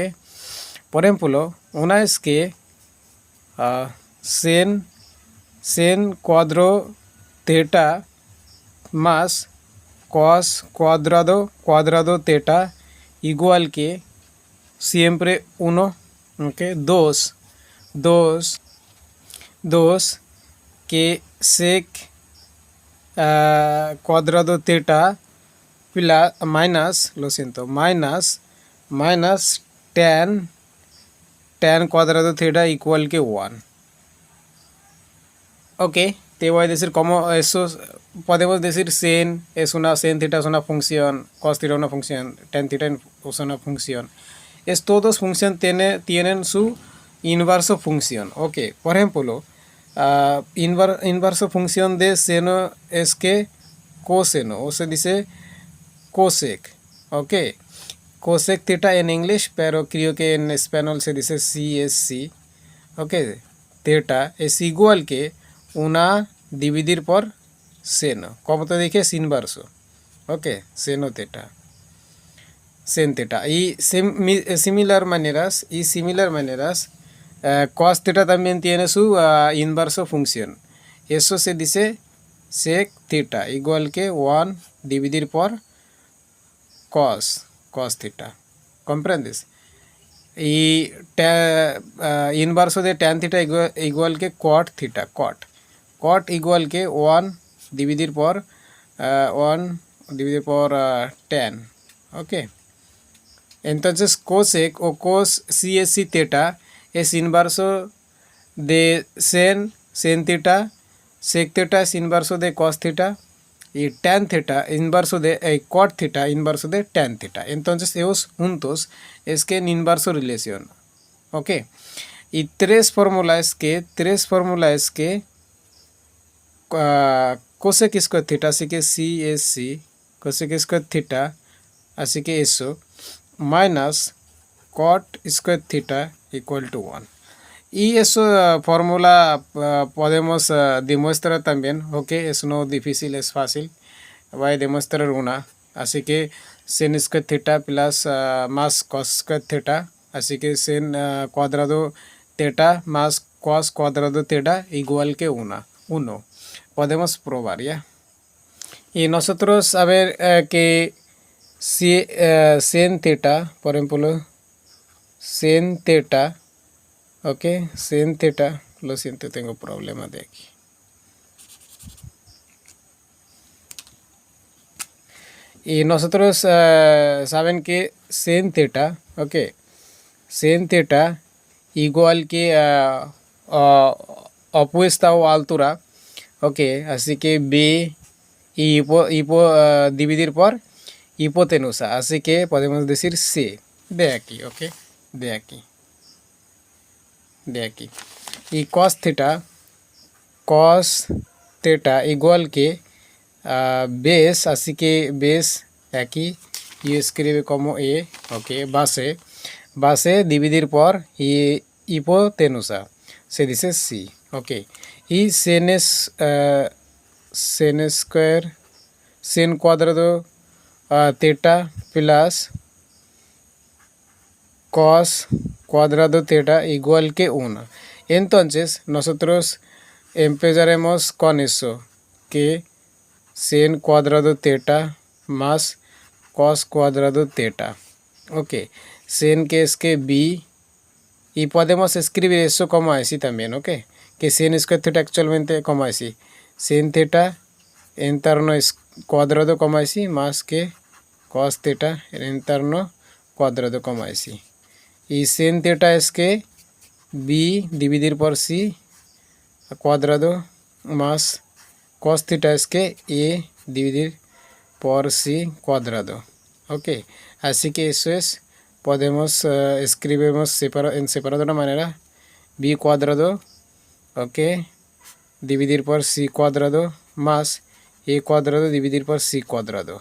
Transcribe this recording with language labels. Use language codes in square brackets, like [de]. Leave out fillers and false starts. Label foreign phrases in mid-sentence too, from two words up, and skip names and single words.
[es] Por ejemplo, una es que sin cuadro theta más cos cuadrado theta igual que siempre 1, okay, 2 que sec cuadrado theta [en] plus minus, [es] lo siento, minus tan cuadrado theta igual que 1. Ok, te voy a decir cómo eso podemos decir sin theta es una función, cos theta una función, tan theta es una función. Todos funciones tienen su inverso función. Ok, por ejemplo, inverso función de seno es que coseno, o se dice cosec. Ok, cosec theta en inglés, pero creo que en español se dice CSC. Ok, theta es igual que una dividir por seno. Como te dije, es inverso. Ok, seno theta. Sen theta. Y similar maneras, cos theta también tiene su inverso función. Eso se dice sec theta, igual que 1 dividir por cos theta. ¿Comprendes? Y inverso de tan theta igual que cot theta. Cot igual que 1 dividir por tan. Ok. Entonces cosec o cos CSC theta es inverso de sen theta, sec theta es inverso de cos theta y tan theta inverso de cot theta inverso de tan theta. Entonces ellos juntos es que en inverso relación. Ok. Y tres fórmulas que cosec square theta, así que CSC cosec square theta, así que eso [en] minus cot square theta equal to [es] 1. Y eso fórmula podemos demostrar también, ok, es no difícil, es fácil. Voy a demostrar una, así que sin [en] square theta plus [es] más cos square theta, así que sin cuadrado theta más cos cuadrado theta igual que 1. Podemos probar, ¿ya? Y nosotros a ver que si sin theta, por ejemplo, sin theta, ok, sin theta, lo siento, tengo problemas de aquí. Y nosotros saben que sin theta, ok, sin theta igual que opuesta o altura, ok, así que B y dividir por hipotenusa, así que podemos decir C, de aquí, ok, de aquí. Y cos theta igual que base, así que base aquí yo escribe como E, ok, base dividir por hipotenusa, se dice C, ok. Y sin square, sin cuadrado theta plus cos cuadrado theta igual que 1. Entonces nosotros empezaremos con eso, que sin cuadrado theta más cos cuadrado theta. Ok, sin que es que b, y podemos escribir eso como así también, ok, que sin square theta actualmente como así, sin theta interno es cuadrado como así más que cos theta interno cuadrado como así, y sin theta es que b dividir por c cuadrado más cos theta es que a dividir por c cuadrado. Ok, así que eso es, podemos escribimos en separado de una manera, b cuadrado, ok, dividir por c cuadrado más a cuadrado dividir por c cuadrado.